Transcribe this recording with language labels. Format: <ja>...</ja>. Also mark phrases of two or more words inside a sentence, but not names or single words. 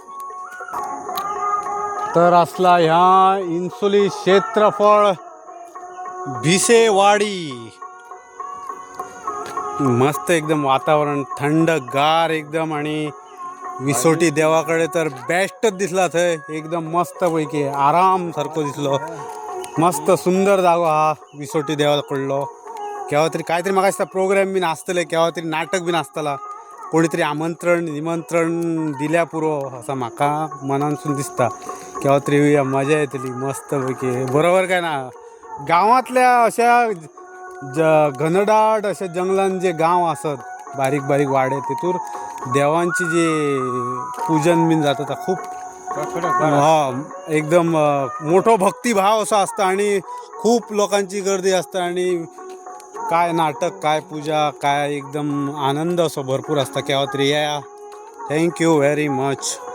<kok>तर असला ह्या इन्सुली क्षेत्रफळ भिसेवाडी मस्त एकदम वातावरण थंडगार एकदम आणि विसोटी देवाकडे तर बेस्टच दिसला थंय एकदम मस्त पैकी आराम सारखो दिसलो मस्त सुंदर जागो हा विसोटी देवाकडलो केव्हा तरी काहीतरी म्हाका दिसता प्रोग्राम बीन आसतले केव्हा तरी नाटक बीन आसतला कोणी तरी आमंत्रण निमंत्रण दिल्या पुरो असा म्हाका मनानसून दिसता केव्हा तरी येवया मजा येतली मस्त पैकी बरोबर काय ना गांवांतल्या अशा घनदाट अशा जंगलान जे गांव असत बारीक बारीक वाडे तितूर देवांची जी पूजन बीन जाता ता खूप एकदम मोठो भक्तिभाव असो असता आणि खूप लोकांची गर्दी असता आणि काय नाटक काय पूजा काय एकदम आनंद असो भरपूर असता केव्हा तरी या</kok> <en>thank you very much.</en>